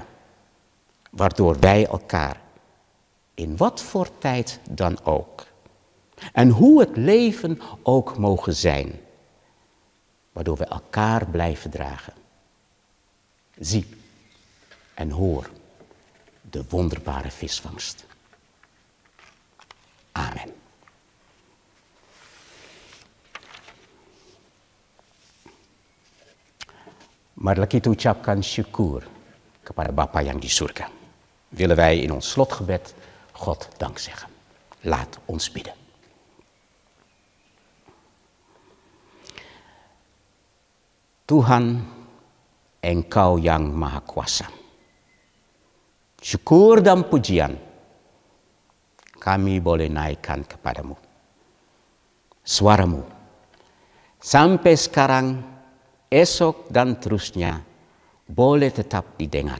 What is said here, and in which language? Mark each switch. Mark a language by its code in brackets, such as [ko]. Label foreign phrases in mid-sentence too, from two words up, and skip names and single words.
[nl] Waardoor wij elkaar, in wat voor tijd dan ook, en hoe het leven ook mogen zijn, waardoor we elkaar blijven dragen. Zie en hoor de wonderbare visvangst. Amen. [id] Marilah kita ucapkan syukur kepada Bapa yang di surga. [nl] Willen wij in ons slotgebed God dank zeggen. Laat ons bidden. [id] Tuhan, Engkau yang Maha Kuasa. Syukur dan pujian kami boleh naikkan kepadamu. Suaramu sampai sekarang, esok dan terusnya boleh tetap didengar.